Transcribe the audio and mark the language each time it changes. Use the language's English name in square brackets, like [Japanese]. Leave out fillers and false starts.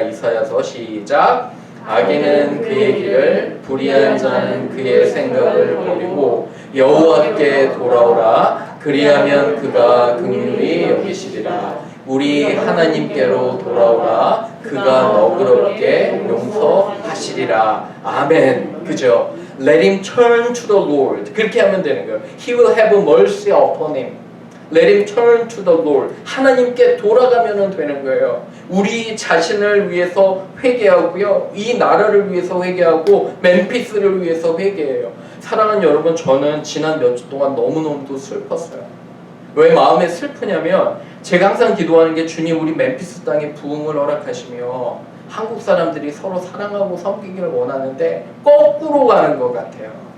[Korean] 이사야서 시작. 악인은 그의 길을, 불의한 자는 그의 생각을 버리고 여호와께 돌아오라. 그리하면 그가 긍휼히 여기시리라. 우리 하나님께로 돌아오라. 그가 너그럽게 용서하시리라. 아멘. 그죠? [English] Let him turn to the Lord. [Korean] 그렇게 하면 되는 거예요. [English] He will have mercy upon him. Let him turn to the Lord. [Korean] 하나님께 돌아가면 되는 거예요. 우리 자신을 위해서 회개하고요. 이 나라를 위해서 회개하고 멤피스를 위해서 회개해요. 사랑하는 여러분, 저는 지난 몇 주 동안 너무너무도 슬펐어요. 왜 마음에 슬프냐면 제가 항상 기도하는 게 주님 우리 멤피스 땅에 부흥을 허락하시며 한국 사람들이 서로 사랑하고 섬기기를 원하는데 거꾸로 가는 것 같아요.